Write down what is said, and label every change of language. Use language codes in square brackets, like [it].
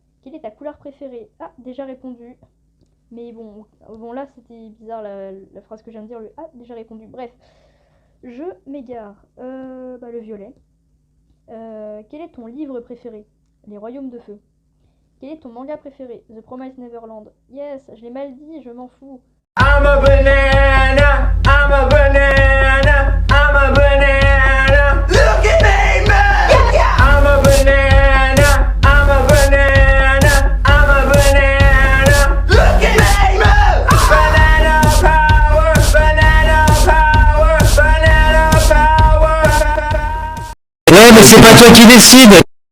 [fr] Quelle est ta couleur préférée? Ah, déjà répondu. Mais bon là, c'était bizarre la phrase que je viens de dire. Le ah, déjà répondu. Bref, je m'égare. Bah, le violet. Quel est ton livre préféré? Les Royaumes de Feu. Quel est ton manga préféré? The Promised Neverland. Yes, je l'ai mal dit, je m'en fous. [en] I'm a banana, I'm a banana, I'm a banana. Look at me, man! Yeah, yeah. I'm a banana, I'm a banana, I'm a banana. Look at me, man! Banana power, banana power, banana power. [fr] Ouais, mais c'est pas toi qui décide.